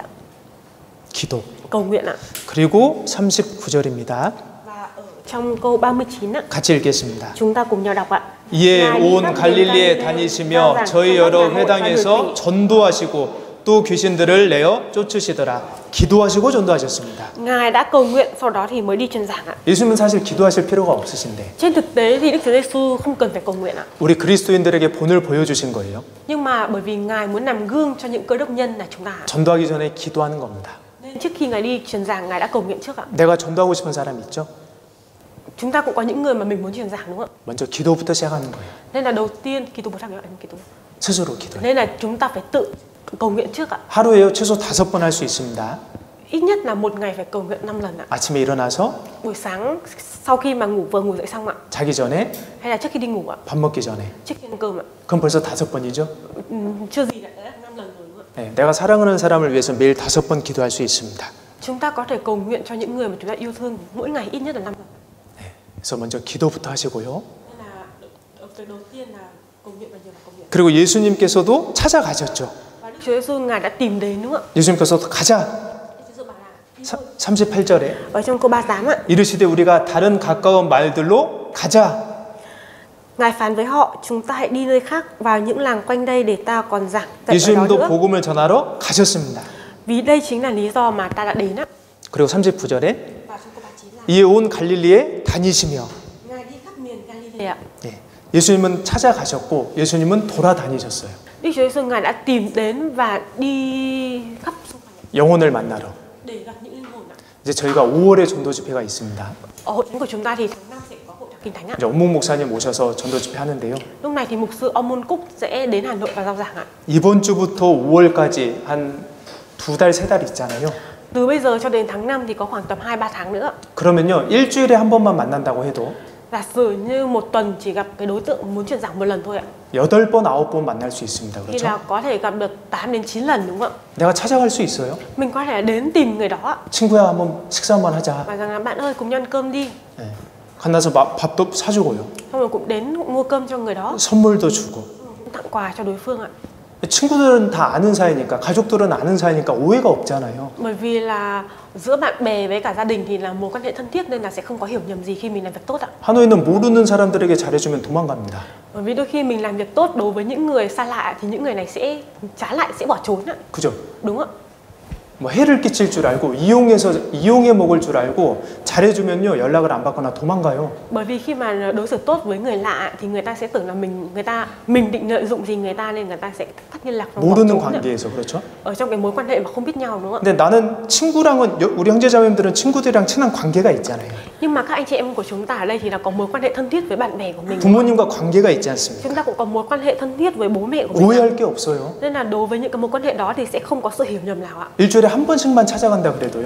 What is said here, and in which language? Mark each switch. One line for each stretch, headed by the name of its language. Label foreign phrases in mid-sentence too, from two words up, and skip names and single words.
Korean: 기도.
Vietnamese: Cầu nguyện ạ.
Korean: 그리고 39절입니다.
Vietnamese: Và ở trong câu 39 ạ,
Korean: 같이 읽겠습니다.
Vietnamese: chúng ta cùng nhau đọc ạ.
Korean: 이에 온 갈릴리에 다니시며 저희 여러 회당에서 전도하시고 또 귀신들을 내어 쫓으시더라. 기도하시고 전도하셨습니다.
Vietnamese: Ngài đã cầu nguyện, sau đó thì mới đi truyền giảng ạ.
Korean: 예수님은 사실 기도하실 필요가 없으신데
Vietnamese: Trên thực tế thì Đức Chúa Giêsu không cần phải cầu nguyện ạ.
Korean: 우리 그리스도인들에게 본을 보여주신 거예요.
Vietnamese: Nhưng mà bởi vì Ngài muốn làm gương cho những cơ đốc nhân là chúng ta.
Korean: 전도하기 전에 기도하는 겁니다.
Vietnamese: Nên trước khi Ngài đi truyền giảng, Ngài đã cầu nguyện trước ạ.
Korean: 내가 전도하고 싶은 사람 있죠?
Vietnamese: Chúng ta cũng có những người mà mình muốn truyền giảng đúng không ạ?
Korean: 먼저 기도부터 시작하는 거예요.
Vietnamese: Nên là đầu tiên 기도부터 em 기도.
Korean: 스스로 기도해요.
Vietnamese: Nên là chúng ta phải tự cầu nguyện trước ạ.
Korean: 하루에요 최소 5번 할 수 있습니다.
Vietnamese: Ít nhất là một ngày phải cầu nguyện 5 lần ạ.
Korean: 아침에 일어나서
Vietnamese: Buổi sáng sau khi mà vừa ngủ dậy xong ạ.
Korean: 자기 전에
Vietnamese: Hay là trước khi đi ngủ ạ.
Korean: 밥 먹기 전에.
Vietnamese: Trước khi ăn cơm ạ.
Korean: 그럼 벌써 5번이죠?
Vietnamese: Chưa gì đã 5 lần rồi đúng không ạ?
Korean: 네, 내가 사랑하는 사람을 위해서 매일 5번 기도할 수 있습니다.
Vietnamese: Chúng ta có thể cầu nguyện cho những người mà chúng ta yêu thương mỗi ngày ít nhất là 5 lần.
Korean: 네, 그래서 먼저 기도부터 하시고요.
Vietnamese: Nên là việc đầu tiên là cầu nguyện và nhiều là cầu nguyện.
Korean: 그리고 예수님께서도 찾아가셨죠.
Vietnamese: Và Đức Chúa Giêsu Ngài đã tìm đến đúng không ạ?
Korean: 예수님께서 가자. 38절에
Vietnamese: Ở trong câu 38 ạ,
Korean: 이르시되 우리가 다른 가까운 말들로 가자.
Vietnamese: Ngài phán với họ, chúng ta hãy đi nơi khác, vào những làng quanh đây để ta còn giảng dạy ở đó
Korean: 예수님도
Vietnamese: nữa.
Korean: 복음을 전하러 가셨습니다.
Vietnamese: Vì đây chính là lý do mà ta đã đến á.
Korean: 그리고 39절에
Vietnamese: Và trong câu 39 là
Korean: 이에 온 갈릴리에 다니시며.
Vietnamese: Ngài đi khắp miền Galilee ạ.
Korean: 네, 예수님은 찾아가셨고 예수님은 돌아다니셨어요.
Vietnamese: Đức Chúa Giêsu Ngài đã tìm đến và đi khắp xung quanh
Korean: 영혼을 만나러.
Vietnamese: để gặp những linh hồn ạ.
Korean: 이제 저희가 5월에 전도 집회가 있습니다.
Vietnamese: Ở hội thánh của chúng ta thì tháng 5 sẽ có hội thánh Kinh Thánh ạ.
Korean: 이제 엄묵 목사님 오셔서 전도 집회 하는데요.
Vietnamese: Lúc này thì mục sư ông Môn Cúc sẽ đến Hà Nội và giao giảng ạ.
Korean: 이번 주부터 5월까지 한 2달, 3달 있잖아요.
Vietnamese: Từ bây giờ cho đến tháng 5 thì có khoảng tầm 2-3 tháng nữa.
Korean: 그러면요, 일주일에 한 번만 만난다고 해도
Vietnamese: Giả sử như một tuần chỉ gặp cái đối tượng muốn truyền giảng một lần thôi ạ.
Korean: 8번, 9번 만날 수 있습니다.
Vietnamese: Thì là
Korean: 그렇죠?
Vietnamese: có thể gặp được 8 đến 9 lần đúng không ạ?
Korean: 내가 찾아갈 수 있어요.
Vietnamese: Mình có thể đến tìm người đó ạ.
Korean: 친구야, 한번 식사 한번 하자.
Vietnamese: Và rằng là bạn ơi cùng nhau ăn cơm đi.
Korean: 네. 만나서 밥도 사주고요.
Vietnamese: Xong rồi cũng đến mua cơm cho người đó.
Korean: 선물도 주고.
Vietnamese: Cũng tặng quà cho đối phương ạ.
Korean: 친구들은 다 아는 사이니까, 가족들은 아는 사이니까 오해가 없잖아요.
Vietnamese: Bởi vì là giữa bạn bè với cả gia đình thì là mối quan hệ thân thiết nên là sẽ không có hiểu nhầm gì khi mình làm việc tốt ạ.
Korean: 하노이는 모르는 사람들에게 잘해주면 도망갑니다.
Vietnamese: Bởi vì đôi khi mình làm việc tốt đối với những người xa lạ thì những người này sẽ trái lại sẽ bỏ trốn ạ.
Korean: 그죠?
Vietnamese: Đúng ạ.
Korean: 뭐 해를 끼칠 줄 알고 이용해 먹을 줄 알고 잘해주면요 연락을 안 받거나 도망가요.
Vietnamese: Bởi vì khi mà đối xử tốt với người lạ thì người ta sẽ tưởng là mình định lợi dụng gì người ta nên người ta sẽ cắt liên lạc.
Korean: 모르는 관계에서 그렇죠?
Vietnamese: Ở trong cái mối quan hệ mà không biết nhau đúng không ạ?
Korean: 근데 나는 친구랑은 우리 형제자매들은 친구들이랑 친한 관계가 있잖아요.
Vietnamese: Nhưng mà các anh chị em của chúng ta ở đây thì là có mối quan hệ thân thiết với bạn bè của mình.
Korean: 부모님과 관계가 있지 않습니까?
Vietnamese: Chúng ta cũng có mối quan hệ thân thiết với bố mẹ của mình.
Korean: 오해할 게 없어요.
Vietnamese: Nên là đối với những cái mối quan hệ đó thì sẽ không có sự hiểu nhầm nào ạ.
Korean: 일주일에 한 번씩만 찾아간다 그래도요.